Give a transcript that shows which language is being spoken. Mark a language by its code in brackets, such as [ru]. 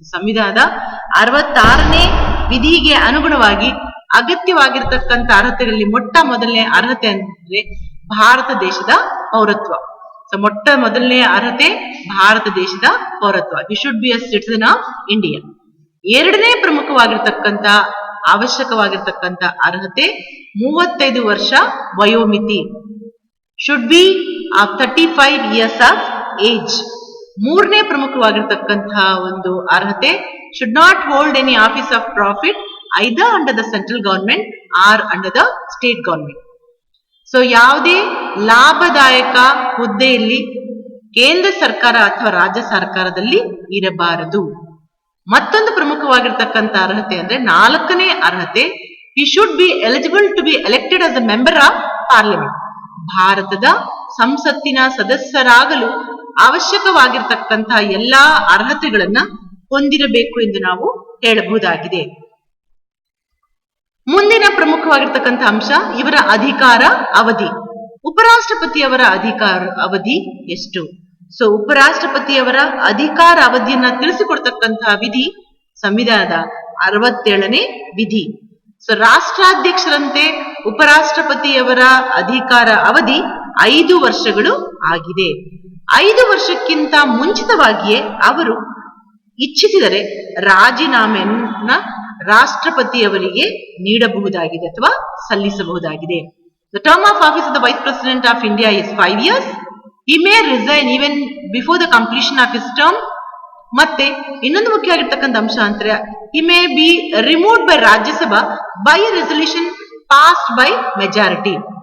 [kn] ಸಂವಿಧಾನದ 66ನೇ ವಿಧಿಗೆ ಅನುಗುಣವಾಗಿ ಅಗತ್ಯವಾಗಿರ್ತಕ್ಕಂಥ ಅರ್ಹತೆಗಳಲ್ಲಿ ಮೊಟ್ಟ ಮೊದಲನೇ ಅರ್ಹತೆ ಅಂದ್ರೆ ಭಾರತ ದೇಶದ ಪೌರತ್ವ. ಮೊಟ್ಟ ಮೊದಲನೇ ಅರ್ಹತೆ ಭಾರತ ದೇಶದ ಪೌರತ್ವ. [en] He should be a citizen of India. [kn] ಎರಡನೇ ಪ್ರಮುಖವಾಗಿರ್ತಕ್ಕಂಥ ಅವಶ್ಯಕವಾಗಿರ್ತಕ್ಕಂಥ ಅರ್ಹತೆ 35 ವರ್ಷ ವಯೋಮಿತಿ. [en] Should be 35 years of age. [kn] ಮೂರನೇ ಪ್ರಮುಖವಾಗಿರ್ತಕ್ಕಂತಹ ಒಂದು ಅರ್ಹತೆ [en] Should not hold any office of profit either under the central government or under the state government. [kn] ಯಾವುದೇ ಲಾಭದಾಯಕ ಹುದ್ದೆಯಲ್ಲಿ ಕೇಂದ್ರ ಸರ್ಕಾರ ಅಥವಾ ರಾಜ್ಯ ಸರ್ಕಾರದಲ್ಲಿ ಇರಬಾರದು. ಮತ್ತೊಂದು ಪ್ರಮುಖವಾಗಿರ್ತಕ್ಕಂಥ ಅರ್ಹತೆ ಅಂದ್ರೆ 4ನೇ ಅರ್ಹತೆ, [en] he should be eligible to be elected as a member of parliament. [kn] ಭಾರತದ ಸಂಸತ್ತಿನ ಸದಸ್ಯರಾಗಲು ಅವಶ್ಯಕವಾಗಿರ್ತಕ್ಕಂತಹ ಎಲ್ಲಾ ಅರ್ಹತೆಗಳನ್ನ ಹೊಂದಿರಬೇಕು ಎಂದು ನಾವು ಹೇಳಬಹುದಾಗಿದೆ. ಮುಂದಿನ ಪ್ರಮುಖವಾಗಿರ್ತಕ್ಕಂಥ ಅಂಶ ಇವರ ಅಧಿಕಾರ ಅವಧಿ. ಉಪರಾಷ್ಟ್ರಪತಿಯವರ ಅಧಿಕಾರ ಅವಧಿ ಎಷ್ಟು? ಉಪರಾಷ್ಟ್ರಪತಿಯವರ ಅಧಿಕಾರ ಅವಧಿಯನ್ನ ತಿಳಿಸಿಕೊಡ್ತಕ್ಕಂತಹ ವಿಧಿ ಸಂವಿಧಾನದ 67ನೇ ವಿಧಿ. ರಾಷ್ಟ್ರಾಧ್ಯಕ್ಷರಂತೆ ಉಪರಾಷ್ಟ್ರಪತಿಯವರ ಅಧಿಕಾರ ಅವಧಿ 5 ವರ್ಷಗಳು ಆಗಿದೆ. 5 ವರ್ಷಕ್ಕಿಂತ ಮುಂಚಿತವಾಗಿಯೇ ಅವರು ಇಚ್ಛಿಸಿದರೆ ರಾಜೀನಾಮೆಯನ್ನ ರಾಷ್ಟ್ರಪತಿಯವರಿಗೆ ನೀಡಬಹುದಾಗಿದೆ ಅಥವಾ ಸಲ್ಲಿಸಬಹುದಾಗಿದೆ. [en] The term of office of the Vice President of India is 5 years. He may resign even before the completion of his term. [kn] ಮತ್ತೆ ಇನ್ನೊಂದು ಮುಖ್ಯವಾಗಿರ್ತಕ್ಕಂಥ ಅಂಶ ಅಂದ್ರೆ [en] he may be removed by Rajya Sabha by a resolution passed by majority.